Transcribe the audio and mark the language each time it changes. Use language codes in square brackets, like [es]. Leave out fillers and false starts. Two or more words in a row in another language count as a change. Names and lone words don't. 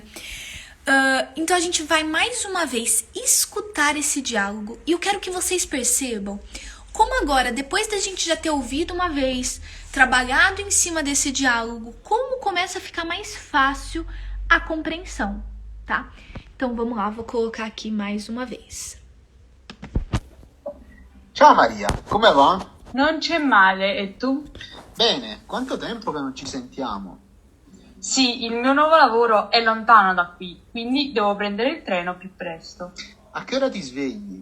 [pt] Então a gente vai mais uma vez escutar esse diálogo e eu quero que vocês percebam como agora, depois da gente já ter ouvido uma vez, trabalhado em cima desse diálogo, como começa a ficar mais fácil a compreensão, tá? Então vamos lá, vou colocar aqui mais uma vez. [it] Ciao Maria, come va? Non c'è male, e tu? Bene, quanto tempo che non ci sentiamo? Sì, il mio nuovo lavoro è lontano da qui, quindi devo prendere il treno più presto. A che ora ti svegli?